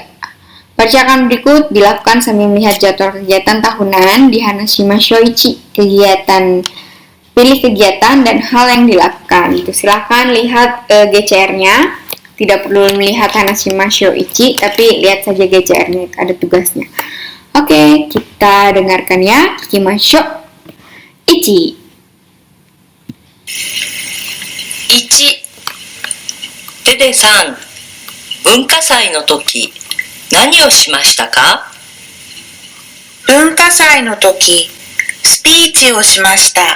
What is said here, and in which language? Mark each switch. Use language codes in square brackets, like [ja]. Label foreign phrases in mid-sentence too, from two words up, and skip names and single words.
[id] Percakapan berikut dilakukan sambil melihat jadwal kegiatan tahunan di Hanashimashou Ichi. Pilih kegiatan dan hal yang dilakukan. Itu silahkan lihat GCR-nya. Tidak perlu melihat Hanashimashou Ichi, tapi lihat saja GCR-nya, ada tugasnya. Oke, kita dengarkan ya. Kikimashou Ichi. [ja] 1、デデさん、文化祭の時、何をしましたか？文化祭の時、スピーチをしました。